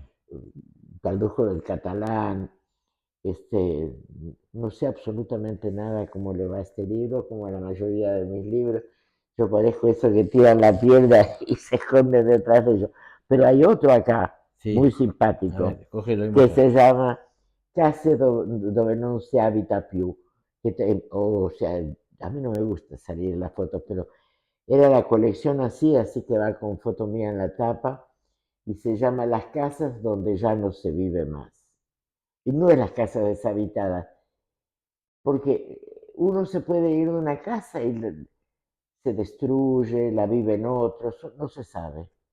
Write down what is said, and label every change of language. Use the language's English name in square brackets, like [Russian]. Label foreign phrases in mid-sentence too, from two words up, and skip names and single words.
[Spanish] tradujo del catalán. Este, no sé absolutamente nada cómo le va a este libro, como a la mayoría de mis libros. Yo parezco eso que tiran la piedra y se esconde detrás de ellos. Pero hay otro acá, Sí, muy a simpático, ver, cógelo y que muestra. se llama Case dove non si abita più. O sea, a mí no me gusta salir en las fotos, pero era la colección así que va con foto mía en la tapa, y se llama Las casas donde ya no se vive más. Y no es las casas deshabitadas, porque uno se puede ir de una casa y se destruye, la viven otros, no se sabe.